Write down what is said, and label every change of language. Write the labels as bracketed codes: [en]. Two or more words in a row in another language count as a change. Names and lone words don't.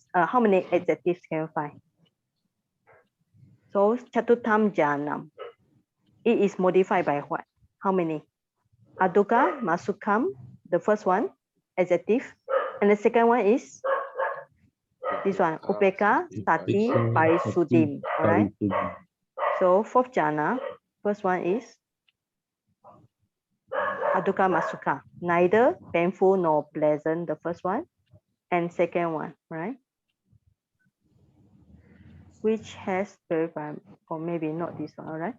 [en] How many adjectives can you find? So [pi] chatutam jhanam. [en] It is modified by what? How many? [pi] Aduka, masukam, [en] the first one, adjective. And the second one is this one, [pi] upeka, sati, parisudim. [en] All right. So fourth jhana, first one is [pi] aduka masuka, [en] neither painful nor pleasant, the first one. And second one, right? Which has verified, or maybe not this one, all right?